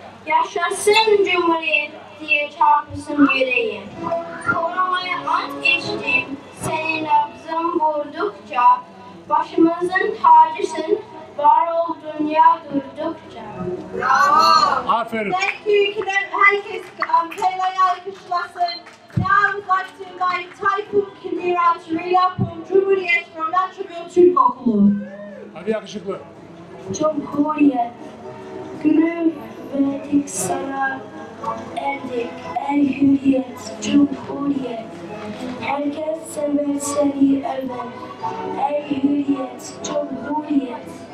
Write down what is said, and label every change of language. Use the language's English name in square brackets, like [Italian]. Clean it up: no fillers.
[Turkish] Yaşasın Cumhuriyet diye çarpısın yüreğim. Korumaya ant içtim, senin nabzın vurdukça. Başımızın tacısın, var ol dünya durdukça. Bravo. Aferin. [English] Thank you. [Turkish] Herkes Pela'yı alkışlasın. [English] Now I would like to invite Tayfun Kimira to read up on Cumhuriyet from Naturville Türk Okulu. [Turkish] Hadi yakışıklı. Cumhuriyet, gülüm verdik sana, erdik ey hürriyet, Cumhuriyet. Herkes sever seni över, ey hürriyet, Cumhuriyet.